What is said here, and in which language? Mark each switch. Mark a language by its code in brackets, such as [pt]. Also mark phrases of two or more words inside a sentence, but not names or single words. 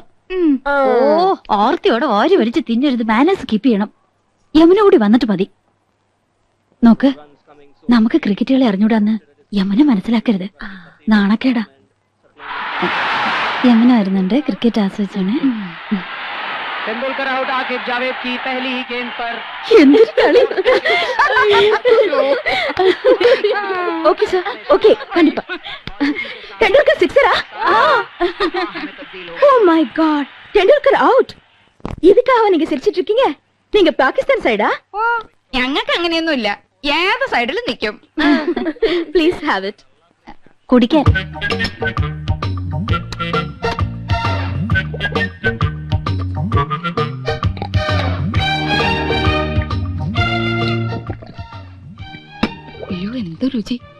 [ml] ഓ, ഓർത്തിയോടെ ഓരി വരിച്ച് തിന്നരുത്. [en] manners keep [ml] ചെയ്യണം. യമുന കൂടി വന്നിട്ട് മതി. നോക്ക്, നമുക്ക് ക്രിക്കറ്റുകളെ അറിഞ്ഞൂടാന്ന് യമുന മനസ്സിലാക്കരുത്. നാണക്കേടാ. യമുന വരുന്നുണ്ട്, ക്രിക്കറ്റ് ആസ്വദിച്ചാണ്. [hi] तेंदुलकर आउट, आकिब जावेद की पहली ही गेंद पर. [ml] എന്തൊരു കളി. [en] okay sir, okay, [ml] കണ്ടിപ്പാ. ടെണ്ടുൽക്കർ 6. [en] Oh my God, [ml] ടെണ്ടുൽക്കർ ഔട്ട്. [ta] இதுக்காக நீங்க சிரிச்சிட்டு இருக்கீங்க? நீங்க பாகிஸ்தான் சைடா? [ml] ഓ, ഞങ്ങൾക്ക് അങ്ങനെയൊന്നുമില്ല. ഏത് സൈഡിലും നിൽക്കും. [en] Please have it. [ml] കുടിക്കാൻ. അയ്യോ, എന്ത് രുചി.